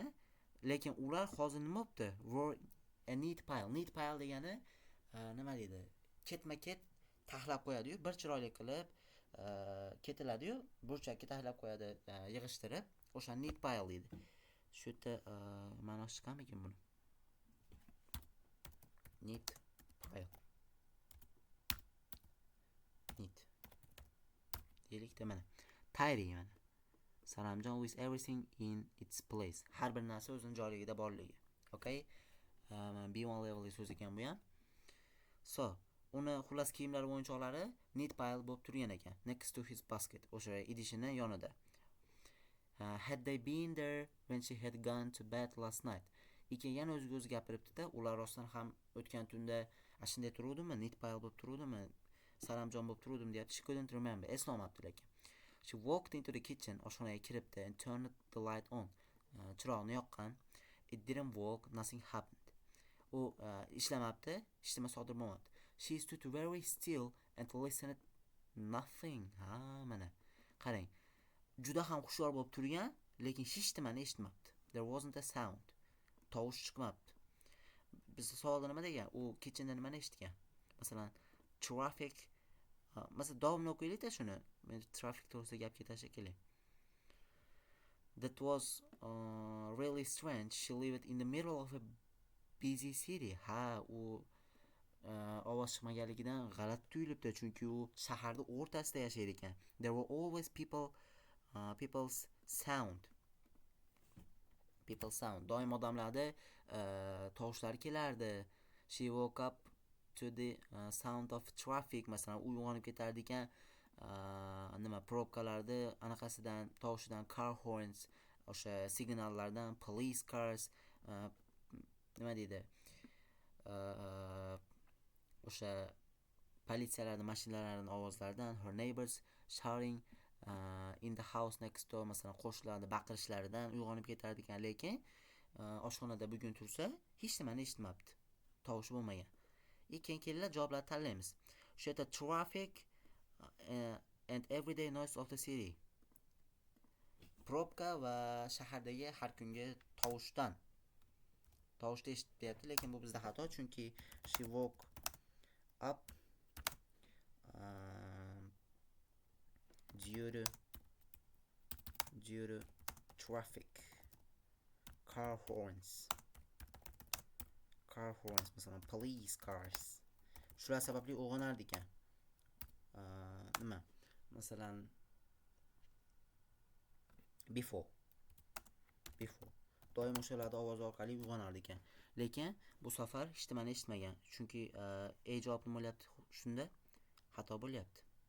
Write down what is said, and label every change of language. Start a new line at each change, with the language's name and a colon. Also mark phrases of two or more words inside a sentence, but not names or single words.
Uzbek: Lekin ular hozir nima bo'libdi?
English: Were a neat pile. Neat pile
Uzbek: degani nima deydi? Ketma-ket taxlab qo'yadi-yu, bir chiroyli qilib ketiladi-yu, burchakka taxlab qo'yadi, yig'ishtirib. O'sha
English: neat pile
Uzbek: deydi. Shu yerda ma'nosi chiqamikin buni?
English: Neat pile. Neat.
Uzbek: Deylik-da mana. Tidy mana.
English: Salamjon with everything in its place.
Uzbek: Har bir narsa o'zining joyligida borligi. Okay? B1 level so'z ekan bu ham. So, uni xullas kiyimlar va o'yinchoqlari
English: neat pile
Uzbek: bo'lib turgan ekan.
English: Next to his basket.
Uzbek: O'sha idishini yonida.
English: Had they been there when she had gone to bed last night?
Uzbek: Yana o'ziga o'zi gapiribdi-da, ular rostdan ham o'tgan tunda shunday turuvdimi?
English: Neat pile
Uzbek: bo'lib turuvdimi? Salamjon bo'lib turuvdim deyapti.
English: She couldn't remember.
Uzbek: Eslolmabdi lekin.
English: She walked into the kitchen,
Uzbek: oshxonaga kiribdi,
English: and turned the light on.
Uzbek: Chiroqni yoqqan.
English: It didn't work, nothing happened.
Uzbek: U ishlamabdi, hech nima sodir bo'lmabdi.
English: She stood very still and listened. Nothing.
Uzbek: Mana. Qarang. Juda ham xushyor bo'lib turgan, lekin hech nimani eshitmabdi.
English: There wasn't a sound.
Uzbek: Tovush chiqmabdi. Bizda savolda nima degan? U kitchenda nimani eshitgan? Masalan, traffic. Masalan, davomini o'qiylik-da shuni. Men traffic to'g'risida gap ketashi kerak.
English: That was really strange. She lived in the middle of a busy city.
Uzbek: U ovoz chiqmaganligidan g'alati tuyulibdi, chunki u shaharning o'rtasida yashaydi ekan.
English: There were always people's sound.
Uzbek: Doim odamlarda tovushlari kelardi.
English: She woke up to the sound of traffic.
Uzbek: Masalan, u uyg'onib ketardi ekan, nima probkalarda anaqasidan, tovushidan,
English: car horns,
Uzbek: o'sha signallardan,
English: police cars,
Uzbek: nima deydi? O'sha politsiyalarning mashinalarining ovozlaridan,
English: her neighbors shouting in the house next door,
Uzbek: masalan, qo'shnilarning baqirishlaridan uyg'onib ketardi ekan, lekin oshxonada bugun tursa, hech nimani eshitmabdi. tovushi bo'lmagan. Keyin javoblarni tanlaymiz. Shu yerda
English: traffic and everyday noise of the city.
Uzbek: Probka va shahardagi har kungi tovushni eshityapti, lekin bu bizda xato, chunki
English: she woke up due to traffic, car horns,
Uzbek: masalan
English: police cars.
Uzbek: Shular sababli uyg'onar ekan. Nima? Masalan before doim o'shalarda ovoz orqali uyg'onar ekan. Lekin bu safar hech nimani eshitmagan, chunki javobni bo'lyapti, shunda xato bo'lyapti.